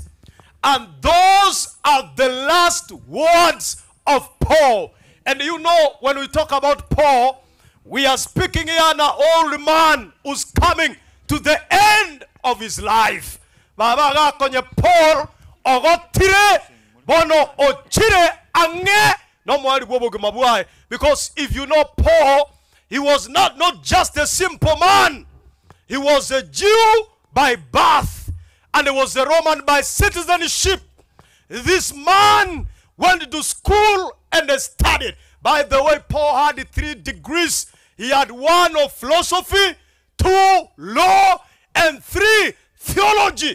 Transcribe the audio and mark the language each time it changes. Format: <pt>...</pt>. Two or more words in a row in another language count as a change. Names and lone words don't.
<en>And those are the last words of Paul. And you know, when we talk about Paul, we are speaking here an old man who's coming to the end of his life.</en> <guz>Paul ogotire bono ochire ange no mwari bwobogemabuai.</guz> <en>Because if you know Paul, he was not just a simple man. He was a Jew by birth, and he was a Roman by citizenship. This man went to school and studied. By the way, Paul had 3 degrees. He had 1 of philosophy, 2 law, and 3 theology.</en>